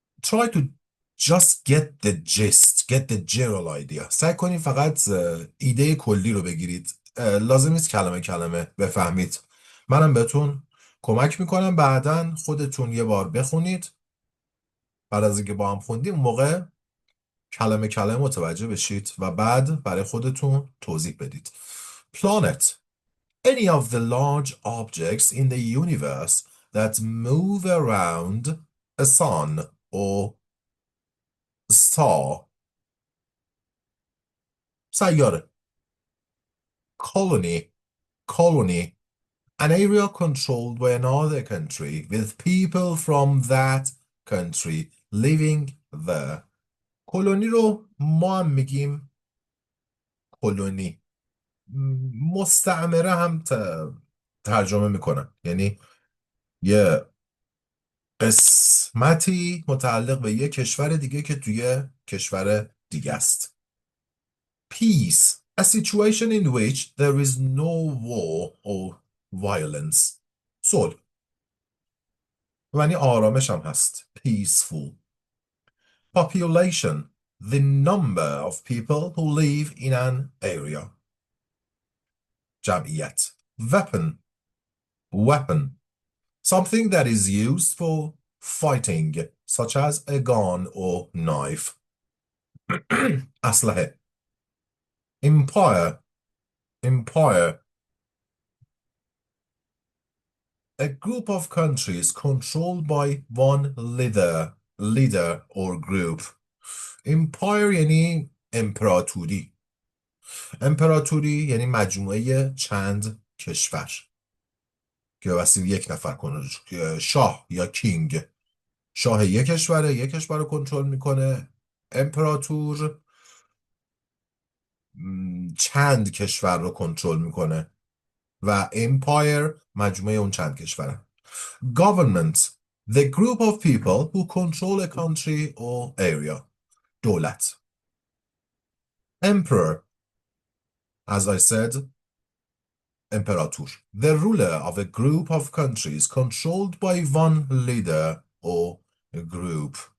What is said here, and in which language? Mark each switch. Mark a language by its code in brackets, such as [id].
[en] Try to just get the gist, get the general idea. [fa] سعی کنید فقط ایده کلی رو بگیرید. لازم نیست کلمه کلمه بفهمید. منم بهتون کمک میکنم بعداً خودتون یه بار بخونید. بعد از اینکه با هم خوندیم اون موقع کلمه کلمه متوجه بشید و بعد برای خودتون توضیح بدید. [en] Planet. Any of the large objects in the universe that move around a sun or star. [fa] سیاره. [en] Colony. An area controlled by another country with people from that country living there. [fa] کلونی رو ما هم میگیم کلونی. مستعمره هم ترجمه میکنن، یعنی یه قسمتی متعلق به یه کشور دیگه که توی کشور دیگه است. [en] Peace. A situation in which there is no war or violence. [fa] صلح. یعنی آرامش هم هست. [en] Peaceful. Population. The number of people who live in an area. [fa] جمعیت. [en] Weapon. Something that is used for fighting, such as a gun or knife. [fa] أسلحة. [en] Empire. A group of countries controlled by one leader or group. [fa] Empire یعنی امپراتوری. امپراتوری یعنی مجموعه چند کشور که واسه یک نفر کنه. شاه یا کینگ. شاه یک کشور رو کنترل میکنه. امپراتور چند کشور رو کنترل میکنه و امپایر مجموعه اون چند کشوره. [en] Government. The group of people who control a country or area. [fa] دولت. [en] Emperor. As I said, امپراتور. The ruler of a group of countries controlled by one leader or a group.